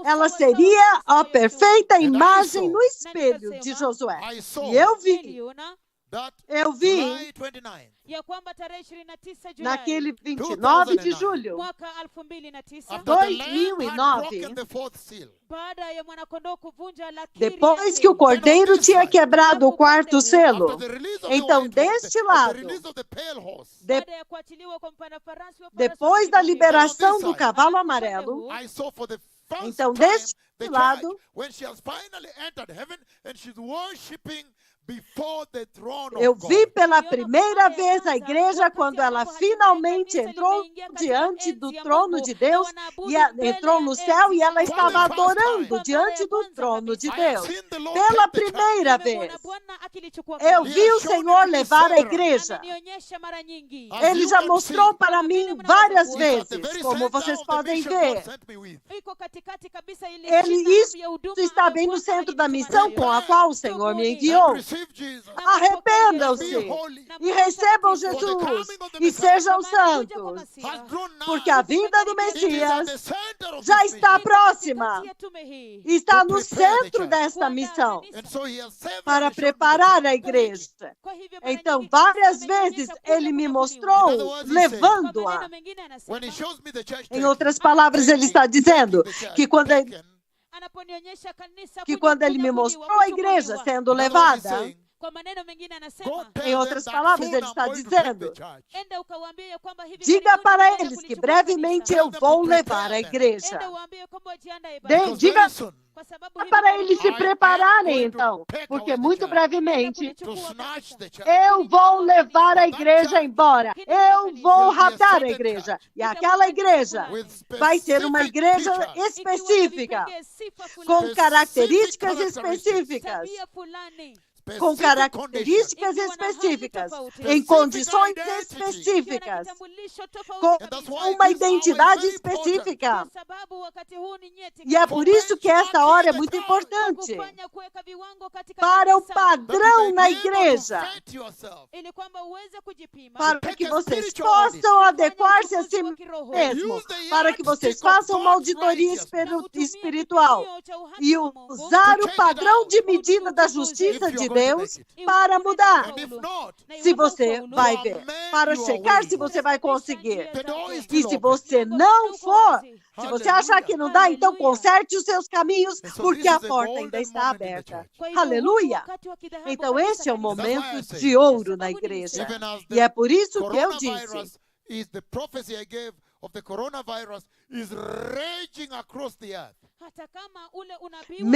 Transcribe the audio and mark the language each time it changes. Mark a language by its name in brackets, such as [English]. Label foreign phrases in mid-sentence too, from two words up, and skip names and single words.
[Portuguese] ela [Swahili] sawa [Portuguese] seria [Swahili] sawa [Portuguese] a [Swahili] kabisa wa Yoshua. [Portuguese] perfeita [English] And I [Portuguese] imagem [English] saw- [Portuguese] no espelho de [Swahili] nikasema, [Portuguese] Josué. [English] I saw [Portuguese] E eu vi [Swahili] Niliona [English] that [Portuguese] Eu vi [English] July 29, [Swahili] ya kwamba tarehe 29 Julai [Portuguese] naquele 29 de 2009, julho, [Swahili] mwaka 2009, [English] after the Lamb had 2009, broken the fourth seal, [Swahili] baada ya mwanakondoo kuvunja lakiri [Portuguese] depois [Swahili] ya [Portuguese] que o [Swahili] pili, [Portuguese] cordeiro tinha quebrado o quarto selo, [English] after the release of the [Portuguese] então [English] white horse, [Portuguese] deste [English] the [Portuguese] lado, [English] release of the pale horse, [Swahili] baada ya kuachiliwa kwa mpanda farasi wa farasi [Portuguese] depois da [Swahili] wa kipekee, [Portuguese] liberação do cavalo amarelo, [English] I saw for the first [Portuguese] então [English] time [Portuguese] deste [English] the church, [Portuguese] lado, [English] when she has finally entered heaven and she's worshiping before the throne [Portuguese] eu [English] of [Portuguese] vi [English] God. [Portuguese] pela primeira vez a igreja quando ela finalmente entrou diante do trono de Deus e entrou no céu e ela estava adorando diante do trono de [English] I have [Portuguese] Deus. [English] seen the Lord [Portuguese] Pela [English] take the church. [Portuguese] primeira [Swahili] Nimemuona [Portuguese] vez, [Swahili] Bwana akilichukua [Portuguese] eu [Swahili] kanisa. [Portuguese] vi o Senhor levar a igreja. [Swahili] Ananionyesha mara nyingi. [English] As [Portuguese] Ele [English] you [Portuguese] já [English] can [Portuguese] mostrou [English] see, [Portuguese] para mim várias [English] it's at the [Portuguese] vezes, [English] very [Portuguese] como [English] center [Portuguese] vocês [English] of the [Portuguese] podem [English] mission God [Portuguese] ver. [English] sent me with. [Swahili] Iko katikati kabisa ile [Portuguese] Ele, [Swahili] shina [Portuguese] isso [Swahili] ya huduma [Portuguese] está [Swahili] ambayo [Portuguese] bem no [Swahili] Bwana [Portuguese] centro da [Swahili] alinituma [Portuguese] missão [Swahili] nayo. [Portuguese] com a qual o Senhor me [English] And [Portuguese] enviou. [English] receive Jesus. [Portuguese] Arrependam-se [English] Be holy. [Portuguese] e recebam Jesus e sejam santos, [English] Has grown now. [Portuguese] porque a vinda do [English] It is at [Portuguese] Messias [English] the center of [Portuguese] já [English] this [Portuguese] está [English] mission. [Portuguese] próxima e está no centro desta missão [English] And so he has severally [Portuguese] para [English] shown me the [Portuguese] preparar a [English] time. [Portuguese] igreja. Então, várias vezes ele me mostrou levando-a. [English] When he shows me the church [Portuguese] Em [English] taking, [Portuguese] outras palavras, ele está dizendo que quando ele me mostrou a igreja sendo [English] in other words, he's [Portuguese] levada, [English] saying, [Swahili] Kwa maneno mengine [English] go [Swahili] anasema, [English] tell [Portuguese] em outras [English] them that [Portuguese] palavras, [English] soon [Portuguese] ele [English] I'm [Portuguese] está [English] going to bring the [Portuguese] dizendo, [English] church. [Swahili] enda ukawaambie ya kwamba hivi [Portuguese] diga [Swahili] karibuni [Portuguese] para [Swahili] nitaenda [Portuguese] eles que [Swahili] kulichukua [Portuguese] brevemente [Swahili] kanisa. [Portuguese] eu vou levar a igreja. [Swahili] Enda uambie kwamba wajiandae [Portuguese] De- [Swahili] basi. [English] Because [Portuguese] diga [English] very soon, [Swahili] Kwa sababu [Portuguese] para [Swahili] hivi karibuni [Portuguese] eles se [English] I am [Portuguese] prepararem, [English] going to [Portuguese] então, [English] take [Portuguese] porque [English] away the [Portuguese] muito [English] church. [Portuguese] brevemente [English] to snatch the church. [Portuguese] eu vou levar a igreja embora. Eu vou raptar a igreja. E aquela igreja [English] With [Portuguese] vai ser uma [English] specific [Portuguese] igreja [English] features. [Swahili] ikiwa na [Portuguese] específica, [Swahili] vipengee sifa fulani, [Portuguese] com características [English] characteristics. [Portuguese] específicas, [Swahili] tabia fulani, [Portuguese] com [English] Specific conditions. [Portuguese] características [Swahili] ikiwa na hali [Portuguese] específicas, [Swahili] tofauti, [Portuguese] em condições [English] identity. [Swahili] ikiwa na [Portuguese] específicas, [Swahili] kitambulisho tofauti [Portuguese] com [English] And that's [Swahili] kabisa. [English] why [Portuguese] uma [English] this hour is [Portuguese] identidade [English] very important. [Portuguese] específica. [Swahili] Kwa sababu wakati huu ni nyeti [Portuguese] E é por isso que esta hora é muito importante [Swahili] kufanya kuweka viwango katika [Portuguese] para o [Swahili] kanisa, [English] That you [Portuguese] padrão [English] may [Swahili] na [English] be able to [Portuguese] igreja, [English] vet yourself. [Swahili] ili kwamba uweze kujipima, [Portuguese] para que vocês [English] spiritual audit. [Portuguese] possam adequar-se a si [Swahili] uchaguzi wa kiroho, [Portuguese] mesmo, [English] Use the [Portuguese] para que vocês [English] yardstick of [Portuguese] façam uma [English] God's [Portuguese] auditoria [English] righteousness. [Swahili] na utumie [Portuguese] espiritual [Swahili] kipimo cha uhaki [Portuguese] e [Swahili] wa Mungu, [Portuguese] usar [English] To [Portuguese] o [English] check [Portuguese] padrão [English] it [Portuguese] de [English] out. [Portuguese] medida da [English] If [Portuguese] justiça [English] you're [Portuguese] de [English] going to [Portuguese] Deus [English] make it. [Portuguese] para mudar. [English] And if not, [Swahili] na [Portuguese] Se [Swahili] iwapo [Portuguese] você [Swahili] ufaulu, [Portuguese] vai [English] you [Portuguese] ver, [English] amend [Portuguese] para [English] your [Portuguese] checar [English] ways. [Portuguese] se você vai conseguir. [English] The door is [Portuguese] E [English] still [Portuguese] se [English] open. [Portuguese] você não for, se você achar que não dá, então Aleluia. conserte os seus caminhos, [English] And so [Portuguese] porque [English] this [Portuguese] a [English] is [Portuguese] a porta [English] golden [Portuguese] ainda está [English] moment in the [Portuguese] aberta. [English] church. [Swahili] Kwa hivyo, huu ni [Portuguese] Aleluia! [Swahili] wakati wa kidhahabu [Portuguese] Então [Swahili] kabisa [Portuguese] esse é o [Swahili] kanisa. [Portuguese] momento [English] That's why I [Portuguese] de [English] say, [Portuguese] ouro na igreja. [English] Even as [Portuguese] E é por isso [English] the [Portuguese] que eu disse [English] coronavirus is the prophecy I gave of the coronavirus is raging across the earth. [Swahili] Hata kama ule unabii wa